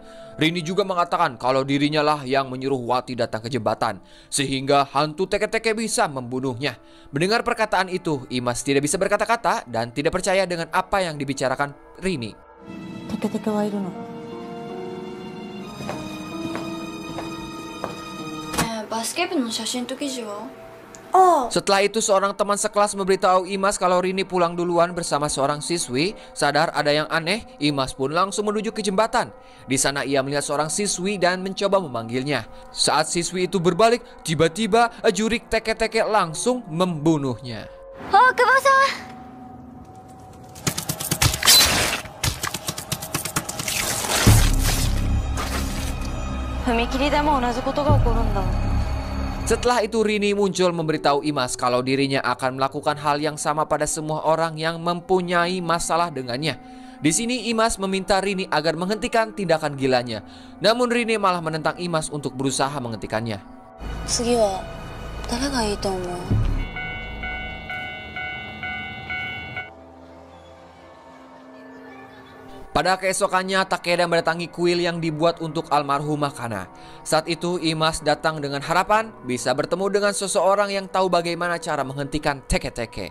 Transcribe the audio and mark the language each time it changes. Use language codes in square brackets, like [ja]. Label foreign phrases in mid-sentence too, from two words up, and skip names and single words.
[id] Rini juga mengatakan kalau dirinya lah yang menyuruh Wati datang ke jembatan, sehingga hantu teke-teke bisa membunuhnya. Mendengar perkataan itu, Imas tidak bisa berkata-kata dan tidak percaya dengan apa yang dibicarakan Rini. [ja] テケテケはいるの? Basket の写真と記事は? [id] Setelah itu seorang teman sekelas memberitahu Imas kalau Rini pulang duluan bersama seorang siswi. Sadar ada yang aneh, Imas pun langsung menuju ke jembatan. Di sana ia melihat seorang siswi dan mencoba memanggilnya. Saat siswi itu berbalik, tiba-tiba jurik teke-teke langsung membunuhnya. [ja] Oh, Kubo-san! 踏切でも同じことが起こるんだ。 [id] Setelah itu Rini muncul memberitahu Imas kalau dirinya akan melakukan hal yang sama pada semua orang yang mempunyai masalah dengannya. Di sini Imas meminta Rini agar menghentikan tindakan gilanya. Namun Rini malah menentang Imas untuk berusaha menghentikannya. [ja] 次は誰がいいと思う? [id] Pada keesokannya Takeda mendatangi kuil yang dibuat untuk almarhumah Kana. Saat itu Imas datang dengan harapan bisa bertemu dengan seseorang yang tahu bagaimana cara menghentikan teke-teke.